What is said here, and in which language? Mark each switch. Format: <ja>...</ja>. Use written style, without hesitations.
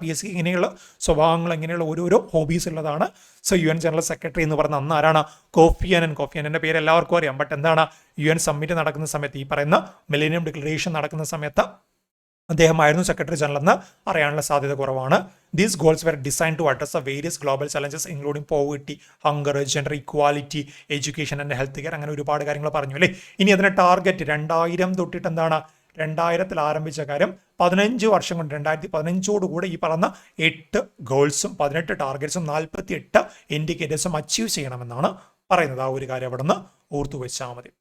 <ml>PSC ഇങ്ങനെയുള്ള സ്വഭാവങ്ങൾ, ഇങ്ങനെയുള്ള ഓരോരോ ഹോബീസ് ഉള്ളതാണ്. സോ UN ജനറൽ സെക്രട്ടറി എന്ന് പറഞ്ഞ അന്ന് ആരാണ്? കോഫി അനന്റെ പേര് എല്ലാവർക്കും അറിയാം. ബട്ട് എന്താണ്? UN സമ്മിറ്റ് നടക്കുന്ന സമയത്ത്, ഈ പറയുന്ന മില്ലേനിയം ഡിക്ലറേഷൻ നടക്കുന്ന സമയത്ത് അദ്ദേഹമായിരുന്നു സെക്രട്ടറി ജനറൽ എന്ന് അറിയാനുള്ള സാധ്യത കുറവാണ്.</ml> <en>These goals were designed to address the various global challenges including poverty, hunger, gender equality, education and health care.</en> <ml>അങ്ങനെ ഒരുപാട് കാര്യങ്ങൾ പറഞ്ഞു അല്ലേ? ഇനി അതിന്റെ ടാർഗറ്റ് 2000 തൊട്ടിട്ട് എന്താണ്? 2000 ആരംഭിച്ച കാര്യം 15 വർഷം കൊണ്ട് 2015 കൂടെ ഈ പറഞ്ഞ 8 ഗോൾസും 18 ടാർഗറ്റ്സും 48 ഇൻഡിക്കേറ്റേഴ്സും അച്ചീവ് ചെയ്യണമെന്നാണ് പറയുന്നത്. ആ ഒരു കാര്യം അവിടെ നിന്ന് ഓർത്തു വെച്ചാൽ മതി.</ml>